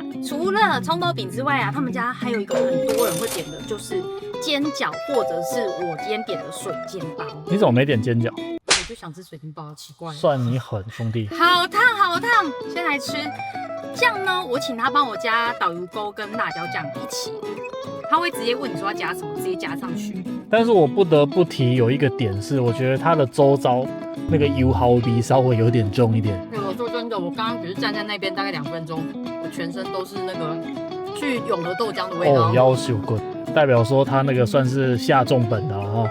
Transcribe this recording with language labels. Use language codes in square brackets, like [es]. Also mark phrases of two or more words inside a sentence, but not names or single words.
[zh] 除了蔥肉餅之外啊，他們家還有一個很多人會點的就是煎餃，或者是我今天點的水煎包。你怎麼沒點煎餃？我就想吃水煎包，奇怪。算你狠，兄弟。好燙，好燙！先來吃醬呢，我請他幫我加導遊溝跟辣椒醬一起，他會直接問你說要加什麼，直接加上去。但是我不得不提有一個點是，我覺得它的周遭那個油耗比稍微有點重一點。我說真的，我剛剛只是站在那邊大概2分鐘，我全身都是那個去永和豆漿的味道。哦，夭壽good，代表說他那個算是下重本的哈。